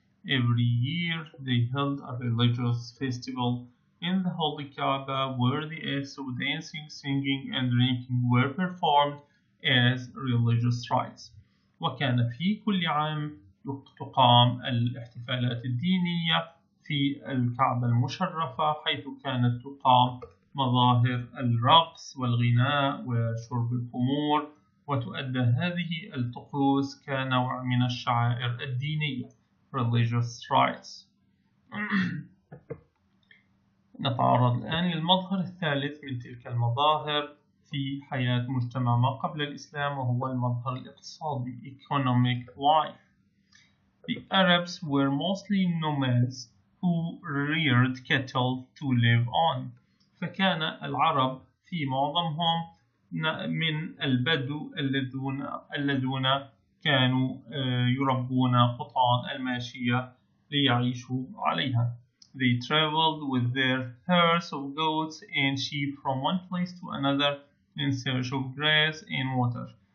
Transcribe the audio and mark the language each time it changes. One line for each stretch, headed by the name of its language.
English: Every year they held a religious festival in the Holy Kaaba where the acts of dancing, singing and drinking were performed as religious rites.
Arabic: وكان في كل عام تقام الاحتفالات الدينية في الكعبة المشرفة، حيث كانت تقام مظاهر الرقص والغناء وشرب الخمور، وتؤدى هذه الطقوس كنوع من الشعائر الدينية
English: religious rites.
Arabic: نتعرض الآن للمظهر الثالث من تلك المظاهر في حياة مجتمع ما قبل الإسلام، وهو المظهر الاقتصادي
English: economic life. The Arabs were mostly nomads who reared cattle to live on.
Arabic: فكان العرب في معظمهم من البدو الذين كانوا يربون قطعان الماشية ليعيشوا عليها.
English: They traveled with their herds of goats and sheep from one place to another in search of grass and water.